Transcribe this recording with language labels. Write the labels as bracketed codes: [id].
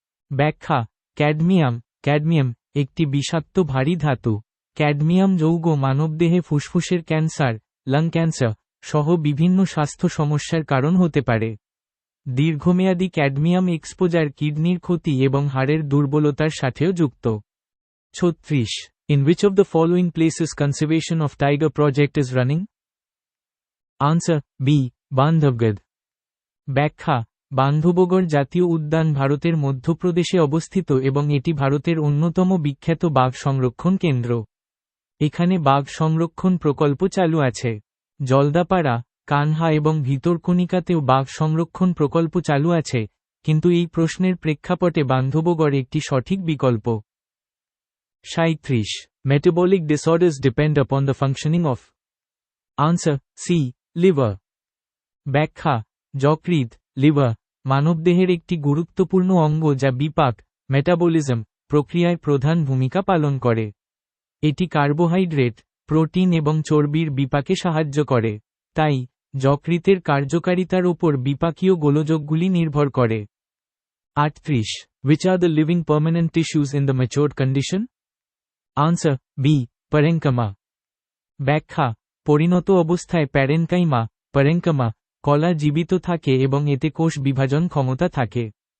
[bn] ব্যাখ্যা, ক্যাডমিয়াম একটি বিষাক্ত ভারী ধাতু। ক্যাডমিয়াম যৌগ মানবদেহে ফুসফুসের ক্যান্সার, লাং ক্যান্সার সহ বিভিন্ন স্বাস্থ্য সমস্যার কারণ হতে পারে। দীর্ঘমেয়াদী ক্যাডমিয়াম এক্সপোজার কিডনির ক্ষতি এবং হাড়ের দুর্বলতার সাথেও যুক্ত। 36. [en] In which of the following places conservation of tiger project is running? Answer B. Bandhavgarh. [bn] ব্যাখ্যা, বান্ধবগড় জাতীয় উদ্যান ভারতের মধ্যপ্রদেশে অবস্থিত এবং এটি ভারতের অন্যতম বিখ্যাত বাঘ সংরক্ষণ কেন্দ্র। এখানে বাঘ সংরক্ষণ প্রকল্প চালু আছে। জলদাপাড়া, কানহা এবং ভিতরকণিকাতেও বাঘ সংরক্ষণ প্রকল্প চালু আছে, কিন্তু এই প্রশ্নের প্রেক্ষাপটে বান্ধবগড় একটি সঠিক বিকল্প। [en] 37. Metabolic disorders depend upon the functioning of. Answer C. Liver. [bn] ব্যাখ্যা, যকৃৎ লিভার মানবদেহের একটি গুরুত্বপূর্ণ অঙ্গ যা বিপাক মেটাবলিজম প্রক্রিয়ায় প্রধান ভূমিকা পালন করে। এটি কার্বোহাইড্রেট, প্রোটিন এবং চর্বির বিপাকে সাহায্য করে, তাই যকৃতের কার্যকারিতার ওপর বিপাকীয় গোলযোগগুলি নির্ভর করে। 38. [en] Which are the living permanent tissues in the matured condition? Answer B. Parenchyma. [bn] ব্যাখ্যা, পরিণত অবস্থায় প্যারেনকাইমা কলা জীবিত থাকে এবং এতে কোষ বিভাজন ক্ষমতা থাকে।